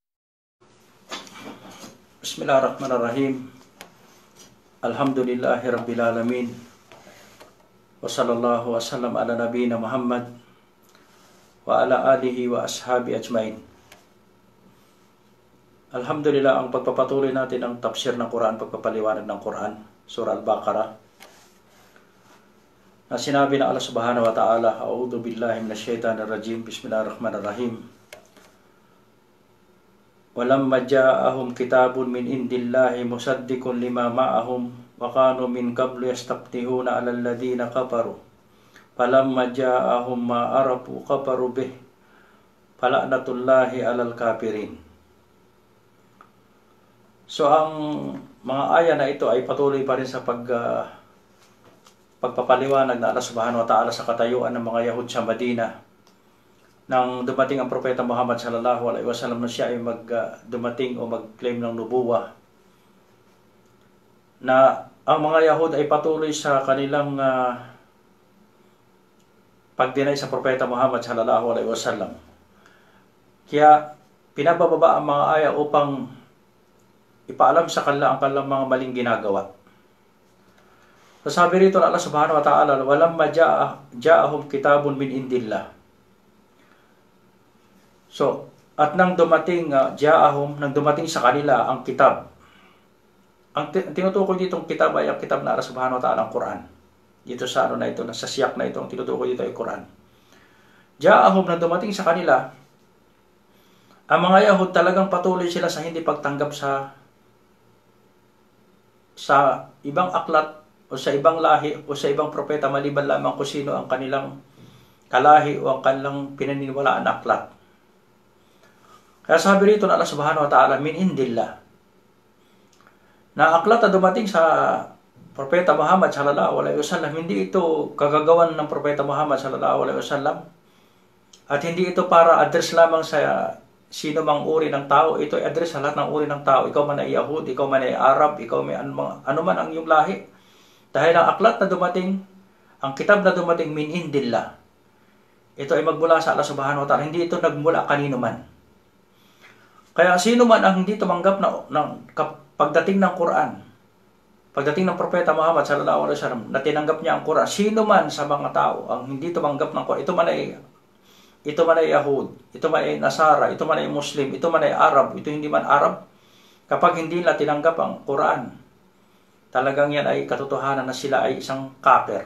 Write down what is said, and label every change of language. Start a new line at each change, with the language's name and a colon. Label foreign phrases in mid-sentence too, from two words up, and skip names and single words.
Arabic: بسم الله الرحمن الرحيم. الحمد لله رب العالمين. وصلى الله وسلم على نبينا محمد وعلى آله وأصحابه أجمعين.
Filipino: Alhamdulillah, ang pagpapatuloy natin ang tafsir ng Quran, pagpapaliwanag ng Quran, Surah Al-Baqarah, na sinabi ng Allah
Arabic: سبحانه وتعالى, أعوذ بالله من الشيطان الرجيم، بسم الله الرحمن الرحيم. ولما جاءهم كتاب من عند الله مصدق لما معهم وكانوا من قبل يستفتحون على الذين كفروا. فلما جاءهم ما عرفوا كفروا به. فلعنة الله على الكافرين.
Filipino: So ang mga aya na ito ay patuloy pa rin sa pagpapaliwanag na Allah
Arabic: سبحانه وتعالى
Filipino: sa katayuan ng mga Yahud sa Madina. Nang dumating ang Propeta Muhammad
Arabic: صلى الله عليه وسلم
Filipino: na siya ay dumating o mag-claim ng nubuwa, na ang mga Yahud ay patuloy sa kanilang pagdinay sa Propeta Muhammad
Arabic: صلى الله عليه وسلم.
Filipino: Kaya pinabababa ang mga aya upang ipaalam sa kanila ang kanilang mga maling ginagawa. So sabi rito na Allah
Arabic: سبحانه وتعالى, ولما جاءهم كتاب من عند الله.
Filipino: So, at nang dumating nang dumating sa kanila ang kitab. Ang tinutukoy ditong kitab ay ang kitab na Allah
Arabic: سبحانه وتعالى,
Filipino: ang Quran. Dito sa na ito, sa siyak na ito, ang tinutukoy dito ay Quran. Ja'ahum, nang dumating sa kanila, ang mga Yahud talagang patuloy sila sa hindi pagtanggap sa ibang aklat o sa ibang lahi o sa ibang propeta maliban lamang kung sino ang kanilang kalahi o ang kanilang pinaniniwalaan na aklat. Kaya sabi rito na Allah
Arabic: سبحانه وتعالى, من عند الله,
Filipino: na aklat na dumating sa Propeta Muhammad
Arabic: صلى الله عليه وسلم,
Filipino: hindi ito kagagawan ng Propeta Muhammad
Arabic: صلى الله عليه وسلم,
Filipino: at hindi ito para address lamang sa sino mang uri ng tao. Ito ay address sa lahat ng uri ng tao. Ikaw man ay Yahud, ikaw man ay Arab, ikaw may ano man ang iyong lahi. Dahil ang aklat na dumating, ang kitab na dumating,
Arabic: من عند الله,
Filipino: ito ay magmula sa Allah
Arabic: سبحانه وتعالى.
Filipino: Hindi ito nagmula kanino man. Kaya sino man ang hindi tumanggap ng pagdating ng Quran, pagdating ng Propeta Muhammad
Arabic: صلى الله عليه وسلم,
Filipino: na tinanggap niya ang Quran, sino man sa mga tao ang hindi tumanggap ng Quran, ito man ay Yahud, ito man ay Nasara, ito man ay Muslim, ito man ay Arab, ito hindi man Arab, kapag hindi nila tinanggap ang Quran, talagang yan ay katotohanan na sila ay isang kafir.